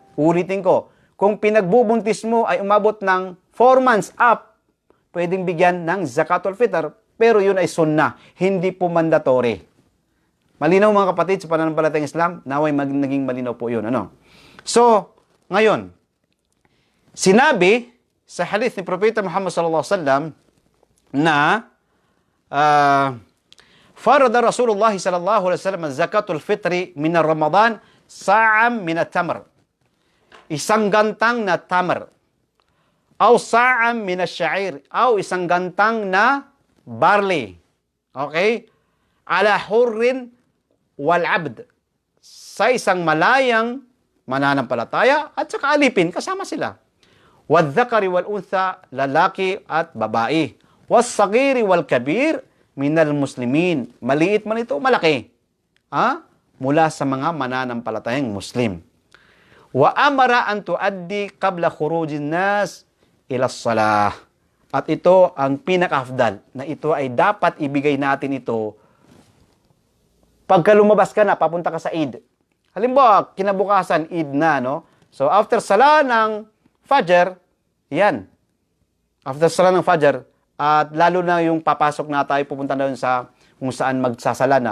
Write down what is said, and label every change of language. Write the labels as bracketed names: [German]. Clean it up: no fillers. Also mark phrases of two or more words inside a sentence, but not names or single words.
[Filipino] Ulitin ko, kung pinagbubuntis mo ay umabot ng [English] 4 months up, [Filipino] pwedeng bigyan ng [Arabic] زكاة الفطر, [Filipino] pero yun ay sunnah, hindi po mandatory. Malinaw mga kapatid sa pananampalatayang Islam, naway naging malinaw po yun. Ano? So, ngayon, sinabi sa hadith ni Propeta Muhammad [Arabic] صلى الله عليه وسلم na فرض رسول الله صلى الله عليه وسلم زكاة الفطر من رمضان صاعا من التمر. [Filipino] Isang gantang na tamr. [Arabic] أو صاعا من الشعير, [Filipino] aw isang gantang na barley. [Arabic] Okay? على الحر والعبد. [Filipino] Sa isang malayang mananampalataya at saka alipin, kasama sila. [Arabic] والذكر والأنثى, [Filipino] lalaki at babae. [Arabic] والصغير والكبير من المسلمين. [Filipino] Maliit man ito, malaki. Mula sa mga mananampalatayang Muslim. [Arabic] وأمر أن تؤدى قبل خروج الناس إلى الصلاة. [Filipino] At ito ang pinaka-afdal na ito ay dapat ibigay natin ito pagka lumabas ka na, papunta ka sa Eid. Halimbawa, kinabukasan, Eid na, no? So, after sala ng Fajr, yan. After sala ng Fajr, at lalo na yung papasok na tayo, pupunta na yun sa kung saan magsasala na.